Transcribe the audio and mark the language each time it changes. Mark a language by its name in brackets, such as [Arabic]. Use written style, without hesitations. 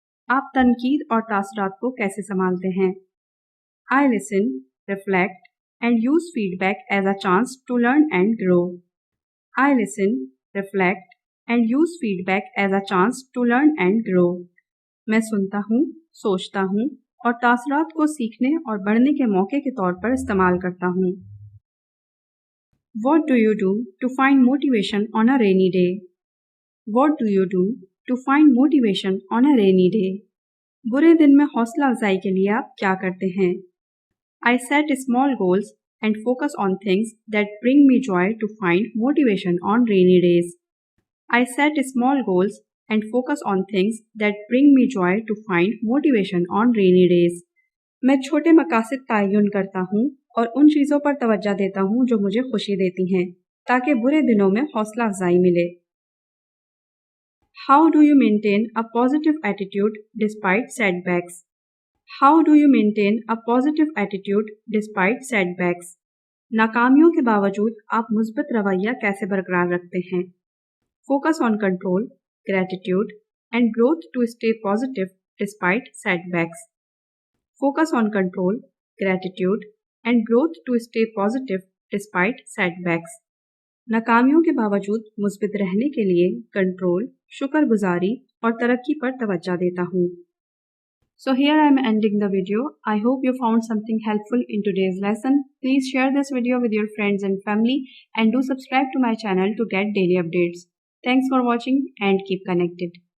[Hindi] आप तनकीद और तासरात को कैसे संभालते हैं? [English] I listen, reflect and use feedback as a chance to learn and grow. I listen, reflect and use feedback as a chance to learn and grow. [Hindi] मैं सुनता हूँ, सोचता हूँ और तासरात को सीखने और बढ़ने के मौके के तौर पर इस्तेमाल करता हूँ। [English] What do you do to find motivation on a rainy day? What do you do to find motivation on a rainy day? [Hindi] बुरे दिन में हौसला अफजाई के लिए आप क्या करते हैं? [English] I set small goals and focus on things that bring me joy to find motivation on rainy days. I set small goals and focus on things that bring me joy to find motivation on rainy days. [Hindi] मैं छोटे मकासद तयन करता हूँ और उन चीज़ों पर तवज्जो देता हूँ जो मुझे खुशी देती हैं ताकि बुरे दिनों में हौसला अफजाई मिले। [English] How do you maintain a positive attitude despite setbacks? How do you maintain a positive attitude despite setbacks? [Hindi] नाकामियों के बावजूद आप मुस्बत रवैया कैसे बरकरार रखते हैं? [English] Focus on control, gratitude and growth to stay positive despite setbacks. Focus on control, gratitude and growth to stay positive despite setbacks. [Hindi] नाकामियों के बावजूद मुस्बित रहने के लिए कंट्रोल, शुक्रगुजारी और तरक्की पर तवज्जो देता हूँ। [English] So here I am ending the video. I hope you found something helpful in today's lesson. Please share this video with your friends and family and do subscribe to my channel to get daily updates. Thanks for watching and keep connected.